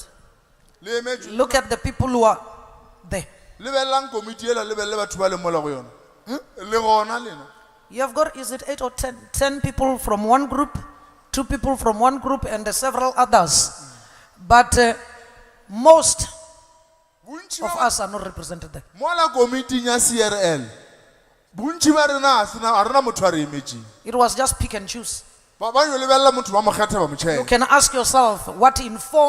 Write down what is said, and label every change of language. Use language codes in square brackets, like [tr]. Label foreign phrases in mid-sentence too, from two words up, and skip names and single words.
[nso] le emetšwe [en] Look at the people who are there. [nso] lebelelang committee ela lebelele batho ba le mola go yona le gona lena [en] You have got, is it 8 or 10? 10 people from one group, 2 people from one group, and several others. But most [nso] bontši [en] of [nso] ba [en] us are not represented there. [nso] mola committee ya crl bontši ba rena a rena motho a re emetšeng [en] It was just pick and choose. [nso] ba yo lebelela motho ba mo kgetha ba mo [en] You [nso] tšhela [en] can ask yourself what informed